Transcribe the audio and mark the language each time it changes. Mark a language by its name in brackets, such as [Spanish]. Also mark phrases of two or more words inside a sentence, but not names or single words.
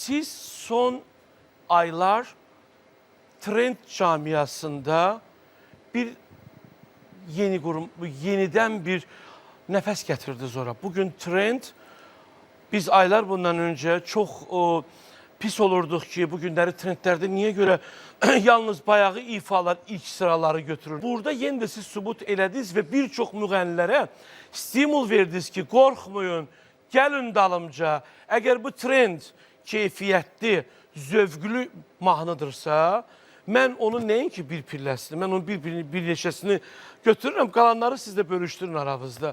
[Turkish] siz son aylar trend camiasında bir yeniden bir nefes getirdiniz ora. [Azerbaijani] Bugün trend, biz aylar bundan önce çok pis olurduk ki bu günləri trendlərdə niyə görə yalnız bayağı ifalar ilk sıraları götürür. Burada yenə də siz sübut elədiniz və bir çox müğənnilərə stimul verdiniz ki, qorxmayın, gəlin dalımca. Əgər bu trend keyfiyyətli, zövqlü mahnıdırsa, mən onun nəinki bir pilləsini, mən onun bir neçəsini götürürəm, qalanları siz də bölüşdürün aranızda.